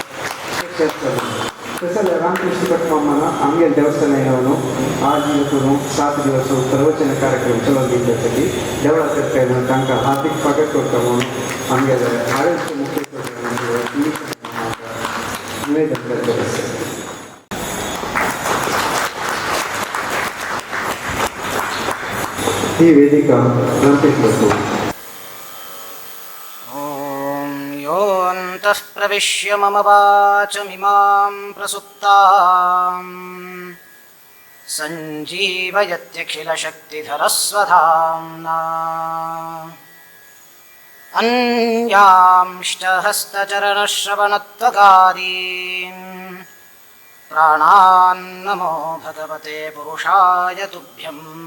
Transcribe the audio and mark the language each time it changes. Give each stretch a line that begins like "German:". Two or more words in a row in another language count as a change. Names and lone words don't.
Konkani: तसं रामकृष्ण भट मामाना आमगे देवस्थान येवन आज करून 7 दिवस प्रवचन कार्यक्रम चलोवन दिवच्यासाठी देवळातर्फे तांकां हार्दिक स्वागत करता म्हणून आमगेले आयोजक मुख्य निवेदन करता. ही वेदिका रामकृष्ण
Sanskrit: योऽन्तः प्रविश्य मम वाचमिमां प्रसुप्तां सञ्जीवयत्यखिलशक्तिधरस्वधाम्ना अन्यांष्टहस्तचरणश्रवणत्वकारीन् प्राणान्नमो भगवते पुरुषाय तुभ्यम्.